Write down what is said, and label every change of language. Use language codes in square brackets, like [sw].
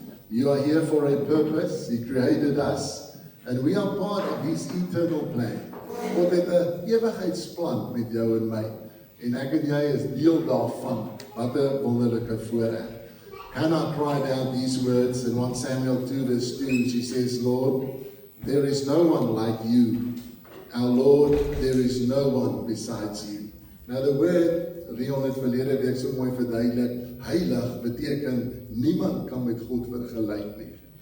[en] You are here for a purpose. He created us. And we are part of his eternal plan. [af] God het 'n ewigheidsplan met jou en my. En ek en jy is deel daarvan. Wat 'n wonderlike voorreg. [en] Hannah cried out these words in 1 Samuel 2 verse 2. She says, Lord, there is no one like you. Our Lord, there is no one besides you. Now the word, [af] Rion het verlede week so mooi verduidelik, heilig beteken niemand kan met God vergelyk nie.